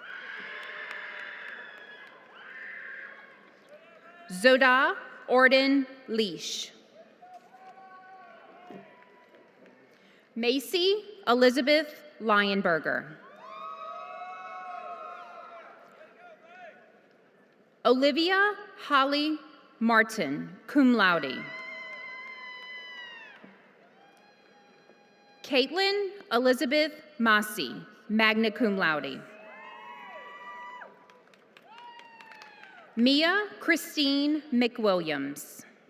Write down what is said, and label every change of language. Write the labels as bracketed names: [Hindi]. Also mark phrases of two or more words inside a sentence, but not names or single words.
[English] Zoda Orden Leash. Macy Elizabeth Lionberger. Olivia Holly Martin, [Latin] cum laude. [English] Caitlin Elizabeth Massey, [Latin] magna cum laude. [English] Mia Christine McWilliams.